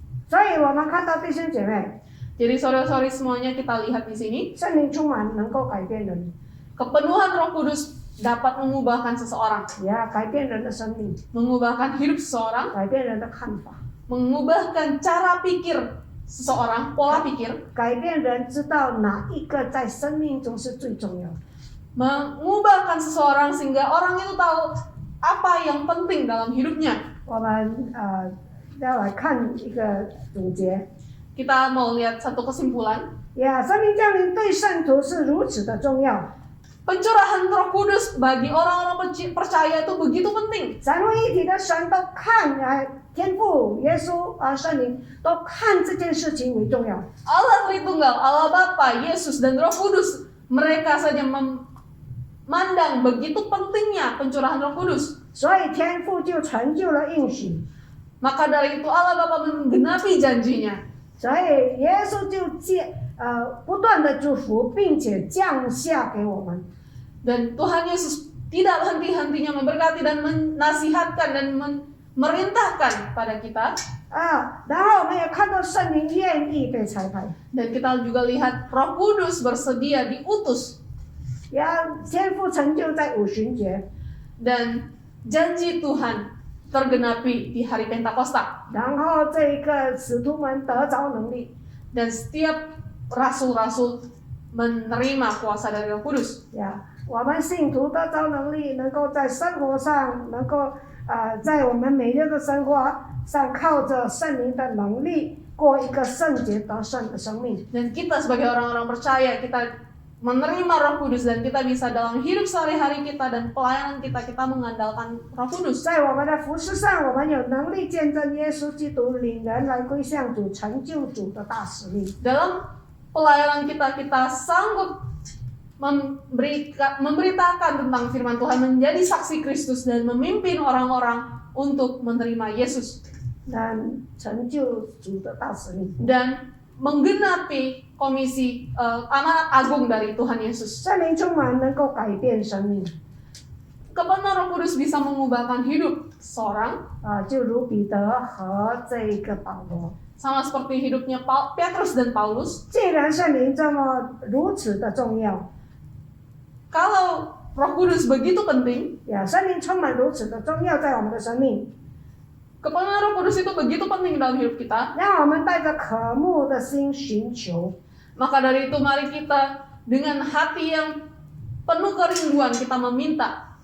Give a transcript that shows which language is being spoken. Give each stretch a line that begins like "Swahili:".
Chinese: 所以我们看到弟兄姐妹，
Indonesian: Jadi saudara-saudari semuanya kita lihat di sini,
Chinese: 圣灵充满能够改变人，
Indonesian: kepenuhan Roh Kudus dapat mengubahkan seseorang,
Chinese: 改变人的生命，
Indonesian: mengubahkan hidup seseorang,
Chinese: 改变人的看法，
Indonesian: mengubahkan cara pikir seseorang, pola pikir,
Chinese: 改变人知道哪一个在生命中是最重要的。
Indonesian: mengubahkan seseorang sehingga orang itu tahu apa yang penting dalam hidupnya.
Chinese: 我们要来看一个总结。
Indonesian: Kita mau lihat satu kesimpulan.
Chinese: 圣灵降临对圣徒是如此的重要。
Indonesian: Pencurahan Roh Kudus bagi orang-orang percaya itu begitu penting.
Chinese: 三位一体的神都看天父、耶稣圣灵都看这件事情为重要。
Indonesian: Allah Tritunggal, Allah Bapa, Yesus dan Roh Kudus, mereka saja memandang begitu pentingnya pencurahan Roh Kudus.
Chinese: 所以天父就成就了应许。
Indonesian: Maka dari itu Allah Bapa menggenapi janjinya.
Chinese: 所以耶稣就不断的祝福，并且降下给我们。
Indonesian: Dan Tuhan Yesus tidak henti-hentinya memberkati dan menasihatkan dan merintahkan pada kita.
Chinese: 然后我们也看到圣灵愿意被差派。
Indonesian: Dan kita juga lihat Roh Kudus bersedia diutus.
Chinese: 天父成就在五旬节。
Indonesian: Dan janji Tuhan tergenapi di hari Pentakosta.
Chinese: 然后这个使徒们得着能力。
Indonesian: Dan setiap rasul-rasul menerima kuasa dari Roh Kudus.
Chinese: 我们信徒得着能力，能够在生活上，能够在我们每日的生活上，靠着圣灵的能力，过一个圣洁得胜的生命。
Indonesian: Dan kita sebagai orang-orang percaya, kita menerima Roh Kudus dan kita bisa dalam hidup sehari-hari kita dan pelayanan kita mengandalkan Roh Kudus.
Chinese: 在我们的服事上，我们有能力见证耶稣基督，领人来归向主，成就主的大使命。
Indonesian: Dalam pelayanan kita sanggup memberitakan tentang firman Tuhan, menjadi saksi Kristus dan memimpin orang-orang untuk menerima Yesus
Chinese: 成就主的大使命。
Indonesian: dan menggenapi komisi amanat agung dari Tuhan Yesus.
Chinese: 圣灵充满能够改变生命。
Indonesian: Kebenaran Roh Kudus bisa mengubahkan hidup seorang,
Chinese: 就如彼得和这一个保罗。
Indonesian: sama seperti hidupnya Petrus dan Paulus.
Chinese: 既然圣灵如此的重要，
Indonesian: Kalau Roh Kudus begitu penting,
Chinese: 圣灵充满如此的重要在我们的生命，
Indonesian: kebenaran Roh Kudus itu begitu penting dalam hidup kita.
Chinese: 让我们带着渴慕的心寻求。
Indonesian: Maka dari itu mari kita dengan hati yang penuh kerinduan kita meminta.